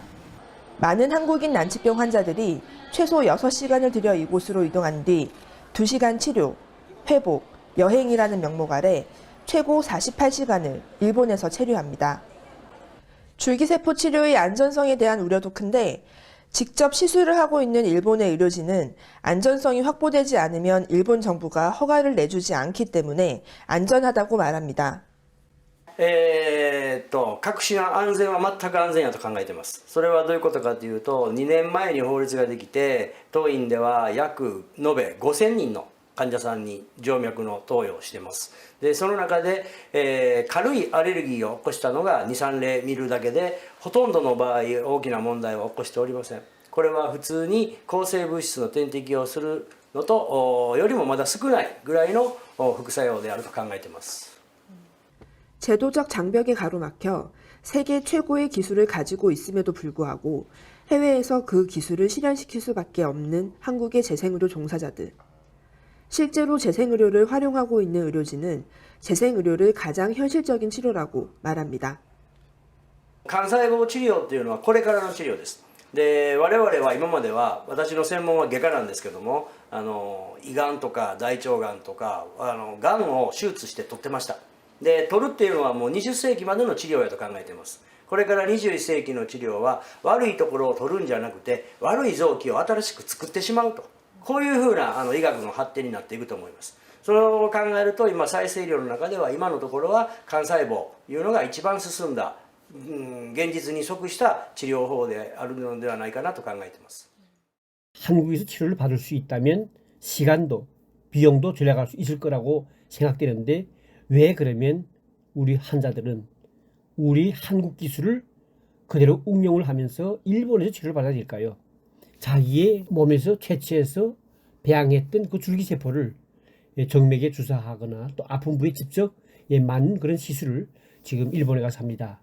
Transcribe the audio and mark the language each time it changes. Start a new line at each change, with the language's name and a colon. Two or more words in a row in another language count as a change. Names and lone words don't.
Korean: 많은 한국인 난치병 환자들이 최소 6시간을 들여 이곳으로 이동한 뒤 2시간 치료, 회복, 여행이라는 명목 아래 최고 48시간을 일본에서 체류합니다. 줄기세포 치료의 안전성에 대한 우려도 큰데 직접 시술을 하고 있는 일본의 의료진은 안전성이 확보되지 않으면 일본 정부가 허가를 내주지 않기 때문에 안전하다고 말합니다.
Japanese: 各種の安全は全く安全やと考えています。それはどういうことかというと、2年前に法律ができて、当院では約延べ5000人の患者さんに静脈の投与をしています。でその中で、軽いアレルギーを起こしたのが 2,3 例見るだけで、ほとんどの場合大きな問題を起こしておりません。これは普通に抗生物質の点滴をするのとよりもまだ少ないぐらいの副作用であると考えています。
Korean: 제도적 장벽에 가로막혀 세계 최고의 기술을 가지고 있음에도 불구하고 해외에서 그 기술을 실현시킬 수밖에 없는 한국의 재생의료 종사자들. 실제로 재생의료를 활용하고 있는 의료진은 재생의료를 가장 현실적인 치료라고 말합니다.
Japanese: 幹細胞治療っていうのはこれからの治療です。で我々は今までは、私の専門は外科なんですけども、胃がんとか大腸がんとかがんを手術して取ってました。で取るっていうのはもう20世紀までの治療やと考えています。これから21世紀の治療は悪いところを取るんじゃなくて、悪い臓器を新しく作ってしまうと、こういうふうな医学の発展になっていくと思います。それを考えると、今再生医療の中では今のところは幹細胞というのが一番進んだ、現実に即した治療法であるのではないかなと考えています。
Korean: 한국에서 치료를 받을 수 있다면 시간도 비용도 절약할 수 있을 거라고 생각되는데 왜 그러면 우리 환자들은 우리 한국 기술을 그대로 응용을 하면서 일본에서 치료를 받아야 될까요? 자기의 몸에서 채취해서 배양했던 그 줄기세포를 정맥에 주사하거나 또 아픈 부위에 직접 맞는 그런 시술을 지금 일본에 가서 합니다.